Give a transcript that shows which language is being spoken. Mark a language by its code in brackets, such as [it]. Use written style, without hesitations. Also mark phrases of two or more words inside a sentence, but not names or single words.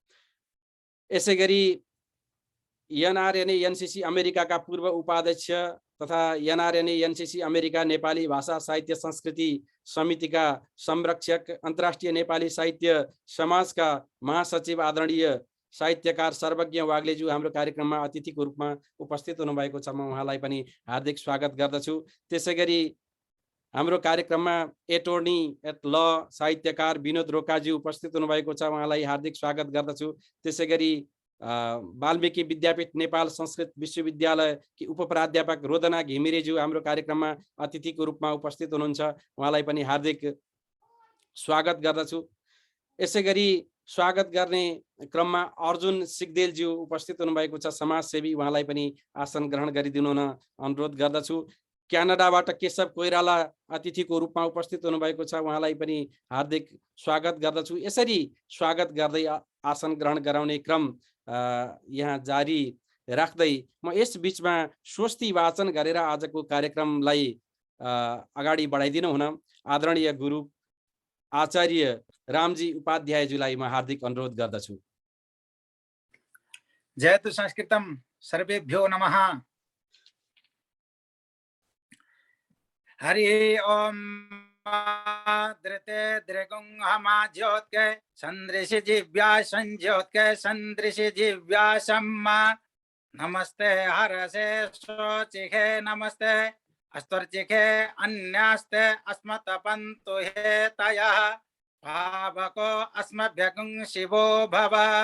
[ne] यसैगरी एनआरएनए एनसीसी अमेरिकाका पूर्व उपाध्यक्ष तथा एनआरएनए एनसीसी अमेरिका नेपाली भाषा साहित्य संस्कृति समितिका संरक्षक अन्तर्राष्ट्रिय नेपाली साहित्य समाजका महासचिव आदरणीय साहित्यकार सर्वज्ञ वाग्लेज्यू हाम्रो कार्यक्रममा अतिथिको रूपमा उपस्थित हुनुभएको छ, म उहाँलाई पनि हार्दिक स्वागत गर्दछु। त्यसैगरी हाम्रो कार्यक्रममा [en] attorney at law [ne] साहित्यकार विनोद रोकाज्यू उपस्थित हुनुभएको छ, उहाँलाई हार्दिक स्वागत गर्दछु। त्यसैगरी वाल्मीकि विद्यापीठ नेपाल संस्कृत विश्वविद्यालयकी उपप्राध्यापक रोदना घिमिरेज्यू हाम्रो कार्यक्रममा अतिथिको रूपमा उपस्थित हुनुहुन्छ, उहाँलाई पनि हार्दिक स्वागत गर्दछु। यसैगरी स्वागत गर्ने क्रममा अर्जुन सिगदेलज्यू उपस्थित हुनुभएको छ, समाजसेवी, उहाँलाई पनि आसन ग्रहण गरिदिनु न अनुरोध गर्दछु। क्यानाडाबाट केशव कोइराला अतिथिको रूपमा उपस्थित हुनुभएको छ, उहाँलाई पनि हार्दिक स्वागत गर्दछु। यसरी स्वागत गर्दै आसन ग्रहण गराउने क्रम यहाँ जारी राख्दै म यस बीचमा स्वस्ति वाचन गरेर आजको कार्यक्रमलाई अगाडि बढाइदिनु हुन आदरणीय गुरु आचार्य रामजी उपाध्यायज्यूलाई म हार्दिक अनुरोध गर्दछु। [sa] जयतु संस्कृतम सर्वेभ्यो नमः। हरि ओम धृते दृगुंहमा ज्योत्के संदृशि जिव्या संज्योत्के संदृशि जिव्या सम्मा नमस्ते हरसे शोचिखे नमस्ते अस्तर्चिखे अन्यास्ते अस्मत्पन्तु हे तयः पावको अस्मभ्यगुं शिवो भव